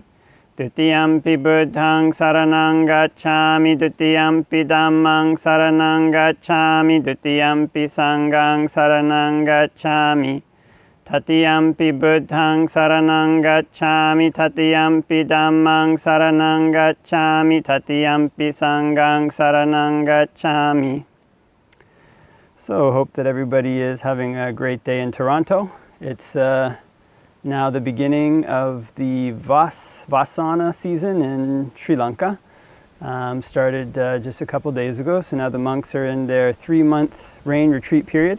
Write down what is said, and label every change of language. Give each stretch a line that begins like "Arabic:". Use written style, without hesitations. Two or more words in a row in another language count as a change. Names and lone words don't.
Pali: Dutiyampi Buddhaṃ saranang gacchāmi, Dutiyampi Dhammaṃ saranang gacchāmi, Dutiyampi Sanghaṃ saranang gacchāmi. Tatiyampi Buddhaṃ saranang gacchāmi, Tatiyampi Dhammaṃ saranang gacchāmi, Tatiyampi Sanghaṃ saranang gacchāmi.
English: So hope that everybody is having a great day in Toronto. It's now the beginning of the Vasana season in Sri Lanka. Started just a couple days ago, so now the monks are in their 3-month rain retreat period.